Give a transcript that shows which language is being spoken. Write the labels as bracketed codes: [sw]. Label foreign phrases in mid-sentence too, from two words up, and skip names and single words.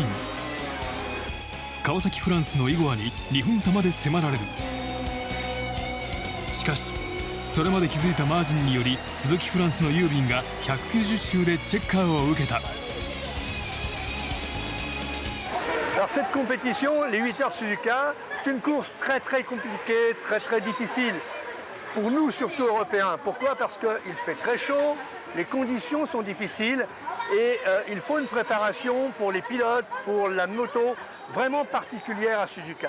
[ja] 川崎フランスのイゴアに2分差まで迫られる。しかしそれまで築いたマージンにより鈴木フランスのユービンが190周でチェッカーを受けた。 [fr] Alors cette compétition, les 8 heures Suzuka, c'est une course très très compliquée, très très difficile pour nous surtout Européens. Pourquoi? Parce qu'il fait très chaud, les conditions sont difficiles et il faut une préparation pour les pilotes, pour la moto vraiment particulière à Suzuka.